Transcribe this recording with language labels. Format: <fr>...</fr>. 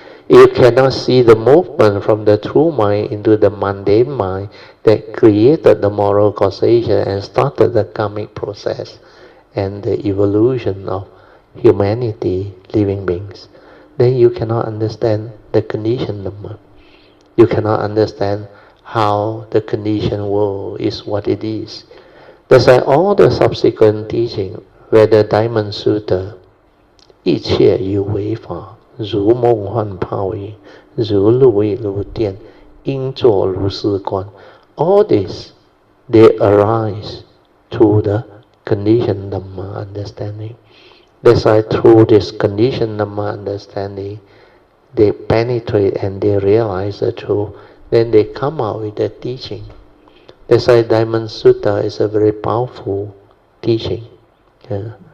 <en>You cannot see the movement from the true mind into the mundane mind that created the moral causation and started the karmic process and the evolution of humanity, living beings. Then you cannot understand the conditioned Dhamma. You cannot understand how the conditioned world is what it is. That's why all the subsequent teaching, whether Diamond Sutta,</en> <zh>一切有为法，如梦幻泡影，如露亦如电，应作如是观.</zh> <en>All this, they arise through the conditioned Dhamma understanding. That's why through this conditioned Dhamma understanding, they penetrate and they realize the truth. Then they come out with the teaching. That's why Diamond Sutta is a very powerful teaching. Yeah.</en>